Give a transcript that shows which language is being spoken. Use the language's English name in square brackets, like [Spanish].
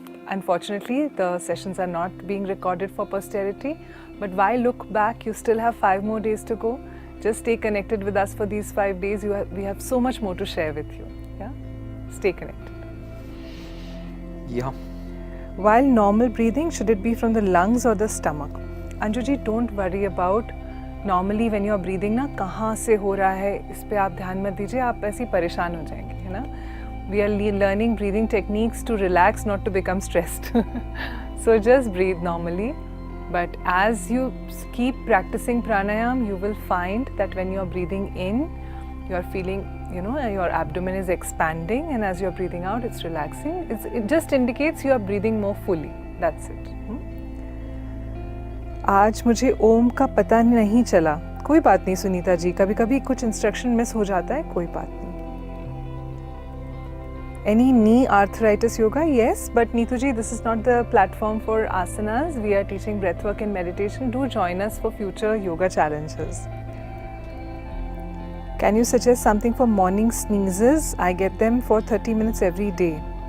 [English] Unfortunately, the sessions are not being recorded for posterity. But why look back? You still have 5 more days to go. Just stay connected with us for these 5 days. We have so much more to share with you. Yeah? Stay connected. Yeah. While normal breathing, should it be from the lungs or the stomach? [Hindi] Anjuji, [English] don't worry about normally when you are breathing [Hindi] ना कहाँ से हो रहा है इस पे आप ध्यान मत दीजिए, आप ऐसे ही परेशान हो जाएंगे, है ना? [English] We are learning breathing techniques to relax, not to become stressed. So just breathe normally. But as you keep practicing pranayam, you will find that when you are breathing in, you are feeling, you know, your abdomen is expanding, and as you are breathing out, it's relaxing. It just indicates you are breathing more fully. That's it. [Hindi] आज मुझे ओम का पता नहीं चला. कोई बात नहीं सुनीता जी, कभी कभी कुछ इंस्ट्रक्शन मिस हो जाता है, कोई बात नहीं. [English] Any knee arthritis yoga? Yes, but Neetu ji, this is not the platform for asanas. We are teaching breathwork and meditation. Do join us for future yoga challenges. Can you suggest something for morning sneezes? I get them for 30 minutes every day.